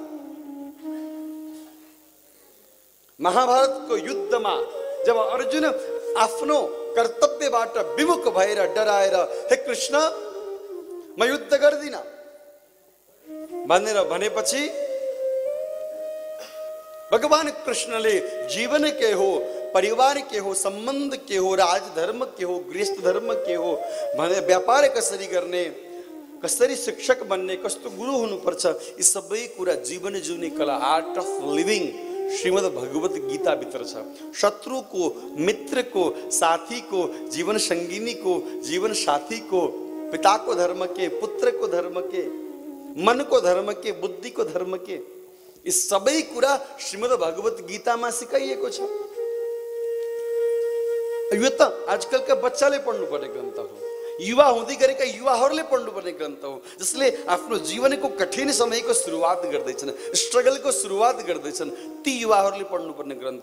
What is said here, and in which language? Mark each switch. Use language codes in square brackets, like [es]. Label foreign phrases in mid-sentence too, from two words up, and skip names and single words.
[ne] महाभारतको युद्धमा जब अर्जुन आफ्नो कर्तव्यबाट विमुख भएर डराएर हे कृष्ण म युद्ध गर्दिन भनेर भनेपछि भगवान कृष्णले जीवन के हो, परिवार के हो, संबंध के हो, राजधर्म के हो, गृहस्थ धर्म के हो भने व्यापार कसरी गर्ने, कसरी शिक्षक बन्ने, कस्तो गुरु हुनुपर्छ, यी सबै कुरा जीवन जिउने कला, [en] art of living [ne] श्रीमद् भगवत गीता भित्र छ। शत्रु को, मित्र को, साथी को, जीवन संगिनी को, जीवन साथी को, पिता को धर्म के, पुत्र को धर्म के, मन को धर्म के, बुद्धि को धर्म के, यी सबै कुरा श्रीमद् भगवत गीतामा सिकाइएको छ। यो त आजकलका बच्चाले पढ्नुपर्ने ग्रन्थ हो, युवा हुँदै गरेका युवाहरूले पढ्नुपर्ने ग्रन्थ हो, जसले आफ्नो जीवनको कठिन समयको सुरुवात गर्दैछन्, स्ट्रगलको सुरुवात गर्दैछन्, ती युवाहरूले पढ्नुपर्ने ग्रन्थ।